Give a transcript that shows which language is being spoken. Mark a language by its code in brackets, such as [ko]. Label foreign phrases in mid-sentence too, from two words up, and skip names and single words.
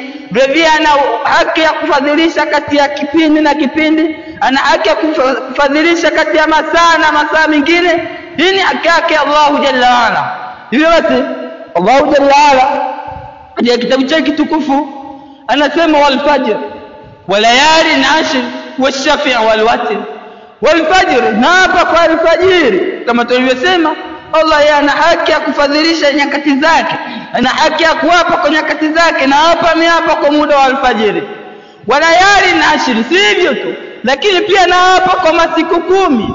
[sw] Vile ana haki ya kufadhilisha kati ya kipindi na kipindi, ana haki ya kufadhilisha kati ya masaa na masaa mengine. Hii ni haki yake Allah [ar] جل وعلا. [sw] Hivyo basi Allah [ar] جل وعلا [sw] katika kitabu chake kitukufu anasema [ar] والفجر وليال عشر والشفع والوتر. والفجر, [sw] na hapa kwa alfajiri kama tulivyosema, Allah yeye ana haki ya kufadhilisha nyakati zake, ana haki ya kuwapa kwa nyakati zake, na hapa ameapa kwa muda wa alfajiri. [ar] وليال عشر, [sw] si hivyo tu, lakini pia na hapa kwa masiku 10.